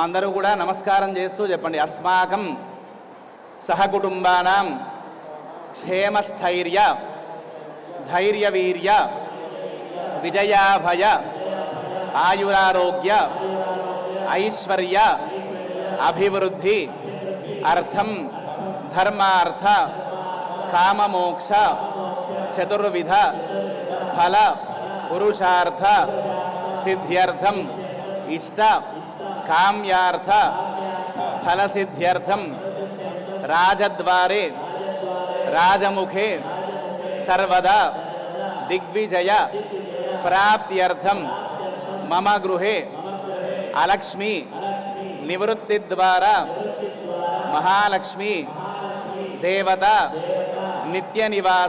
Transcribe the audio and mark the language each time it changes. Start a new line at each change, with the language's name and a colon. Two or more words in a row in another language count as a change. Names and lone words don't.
Telugu: అందరూ కూడా నమస్కారం చేస్తూ చెప్పండి
Sanskrit: అస్మాకం సహకుటుంబానాం క్షేమస్థైర్య ధైర్యవీర్య విజయాభయ ఆయురారోగ్య ఐశ్వర్య అభివృద్ధి అర్థం ధర్మార్థ కామమోక్ష చతుర్విధ ఫల పురుషార్థ సిద్ధ్యర్థం ఇష్ట కామ్యార్థ ఫలసిద్ధ్యర్థం రాజద్వారే राजमुखे सर्वदा दिग्विजय प्राप्त्यर्थम मम गृहे अलक्ष्मी निवृत्ति द्वारा महालक्ष्मी देवता नित्य निवास